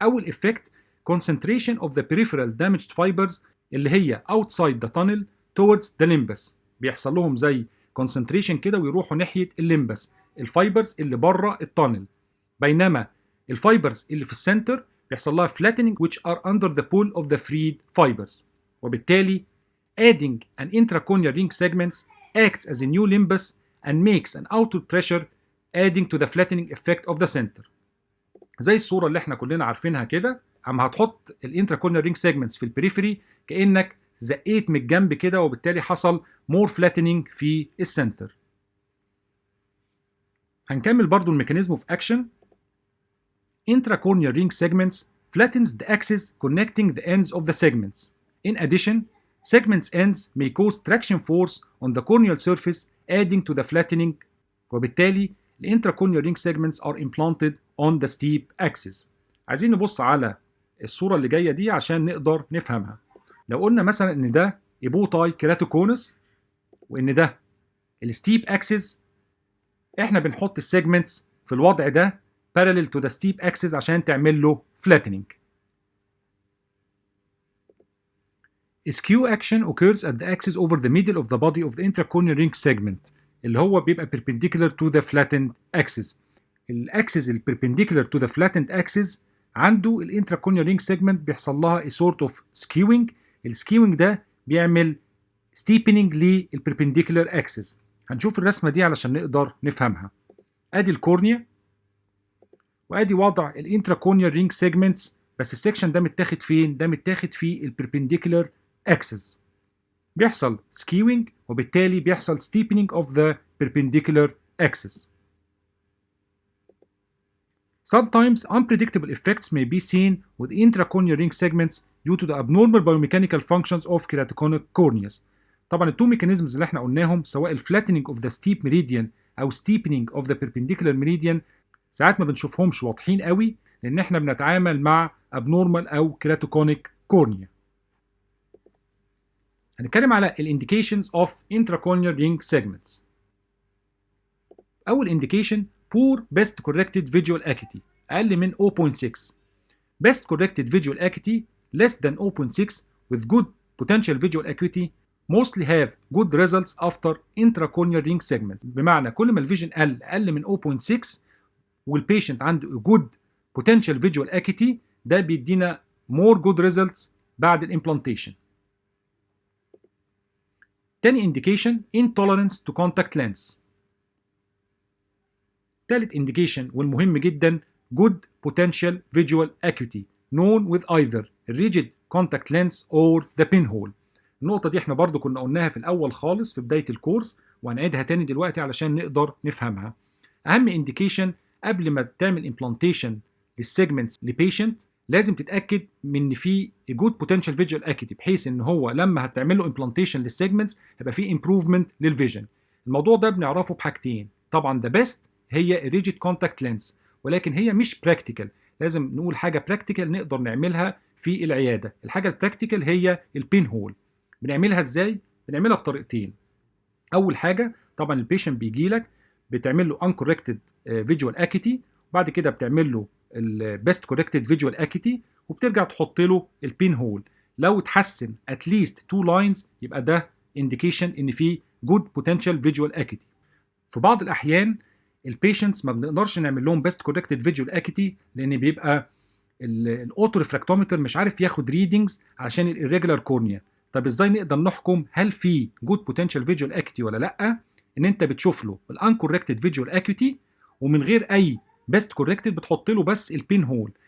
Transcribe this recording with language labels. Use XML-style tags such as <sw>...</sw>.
<en>اول effect concentration of the peripheral damaged fibers اللي هي outside the tunnel towards the limbus،</en> <ar>بيحصل لهم زي</ar> <en>concentration كده ويروحوا ناحية الليمبس، الفايبرز اللي بره التانل،</en> <ar>بينما الفايبرز اللي في السنتر بيحصل لها</ar> <en>flattening which are under the pull of the freed fibers. وبالتالي adding an intracorneal ring segments acts as a new limbus and makes an outward pressure adding to the flattening effect of the center.</en> <ar>زي الصورة اللي احنا كلنا عارفينها كده، اما هتحط الانتراكورنيال رينج سيجمنتس في البريفري كأنك زقيت من الجنب كده، وبالتالي حصل</ar> <en>more flattening</en> <ar>في السنتر.</ar> <en>هنكمل برضو الميكانيزم of action. Intracorneal ring segments flattens the axis connecting the ends of the segments. In addition, segments ends may cause traction force on the corneal surface adding to the flattening. وبالتالي الانتراكورنيال ring segments are implanted on the steep axis.</en> <ar>عايزين نبص على الصورة اللي جاية دي عشان نقدر نفهمها. لو قلنا مثلا ان ده ايبوتاي كيراتوكونس وان ده الستيب اكسس، احنا بنحط السيجمنتس في الوضع ده</ar> <en>parallel to the steep axis</en> <ar>عشان تعمل له flattening.</ar> <en>Skew action occurs at the axis over the middle of the body of the intracorneal ring segment</en> <ar>اللي هو بيبقى</ar> <en>perpendicular to the flattened axis. الاكسس ال perpendicular to the flattened axis عنده الانتراكورنيال رينج سيجمنت بيحصل لها a sort of skewing. السكيوينج ده بيعمل steepening للperpendicular axis.</en> <ar>هنشوف الرسمة دي علشان نقدر نفهمها. ادي الكورنيا وادي وضع الانتراكورنيال رينج سيجمنتس، بس السكشن ده متاخد فين؟ ده متاخد في البربنديكولار اكسس.</ar> <en>بيحصل skewing وبالتالي بيحصل steepening of the perpendicular axis. Sometimes unpredictable effects may be seen with intracorneal ring segments due to the abnormal biomechanical functions of keratoconic corneas.</en> <ar>طبعا التو ميكانيزمز اللي احنا قلناهم سواء الفلاتنينج اوف ذا ستيب ميريديان او</ar> <en>steepening of the perpendicular meridian</en> <ar>ساعات ما بنشوفهمش واضحين قوي لان احنا بنتعامل مع abnormal او keratoconic cornea. هنتكلم على ال indications of intracorneal ring segments.</ar> <en>اول indication poor best corrected visual acuity اقل من 0.6. best corrected visual acuity less than 0.6 with good potential visual acuity mostly have good results after intracorneal ring segments.</en> <ar>بمعنى كل ما الفيجن اقل من 0.6 والبيشنت عنده</ar> <en>good potential visual acuity</en> <ar>ده بيدينا</ar> <en>more good results</en> <ar>بعد الامبلانتيشن.</ar> <en>تاني indication intolerance to contact lens. تالت indication والمهم جدا good potential visual acuity known with either rigid contact lens or the pinhole.</en> <ar>النقطة دي احنا برضو كنا قلناها في الأول خالص في بداية الكورس وهنعيدها تاني دلوقتي علشان نقدر نفهمها. أهم indication قبل ما تعمل implantation للسيجمنتس لبيشنت لازم تتأكد من إن في</ar> <en>good potential visual acuity</en> <ar>بحيث إن هو لما هتعمل له implantation للسيجمنتس هيبقى في improvement للفيجن. الموضوع ده بنعرفه بحاجتين، طبعا the best هي</ar> <en>rigid contact lens</en> <ar>ولكن هي مش practical، لازم نقول حاجة practical نقدر نعملها في العيادة. الحاجة البراكتيكال هي البين هول. بنعملها ازاي؟ بنعملها بطريقتين. اول حاجه طبعا البيشنت بيجي لك بتعمل له uncorrected visual acuity وبعد كده بتعمل له البيست كوركتد فيجوال اكيتي وبترجع تحط له البين هول.</ar> <en>لو اتحسن at least 2 lines يبقى ده indication ان في good potential visual acuity.</en> <ar>في بعض الاحيان البيشنتس ما بنقدرش نعمل لهم بيست كوركتد فيجوال اكيتي لان بيبقى الاوتو ريفراكتومتر مش عارف ياخد ريدنجز عشان الirregular كورنيا. طب ازاي نقدر نحكم هل في جود بوتنشال فيجوال اكيتي ولا لا؟ ان انت بتشوف له الانكوركتد فيجوال اكيتي ومن غير اي بيست كوركتد بتحط له بس البين هول.</ar>